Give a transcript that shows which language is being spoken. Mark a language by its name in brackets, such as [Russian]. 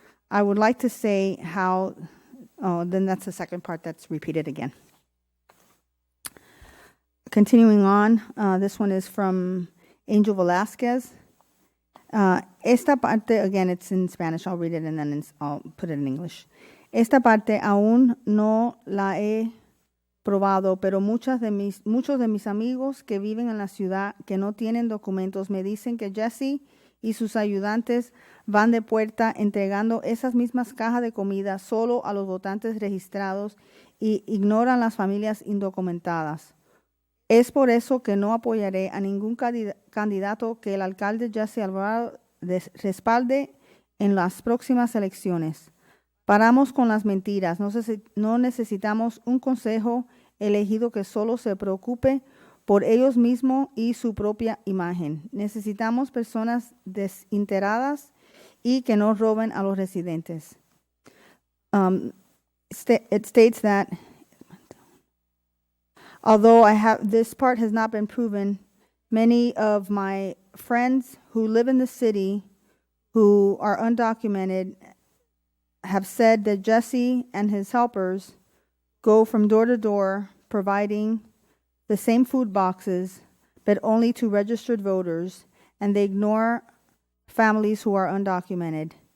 [English] I would like to say how, then that's the second part that's repeated again. Continuing on, this one is from Angel Velasquez. [Spanish] Esta parte, [English] again, it's in Spanish. I'll read it and then I'll put it in English. [Spanish] Esta parte aún no la he probado, pero muchos de mis amigos que viven en la ciudad que no tienen documentos me dicen que Jesse y sus ayudantes van de puerta entregando esas mismas cajas de comida solo a los votantes registrados y ignoran las familias indocumentadas. Es por eso que no apoyaré a ningún candidato que el alcalde Jesse Alvarado respalde en las próximas elecciones. Paramos con las mentiras. No necesitamos un consejo elegido que solo se preocupe por ellos mismos y su propia imagen. Necesitamos personas desinteresadas y que no roben a los residentes. [English] It states that although this part has not been proven, many of my friends who live in the city who are undocumented have said that Jesse and his helpers go from door to door providing the same food boxes, but only to registered voters, and they ignore families who are undocumented.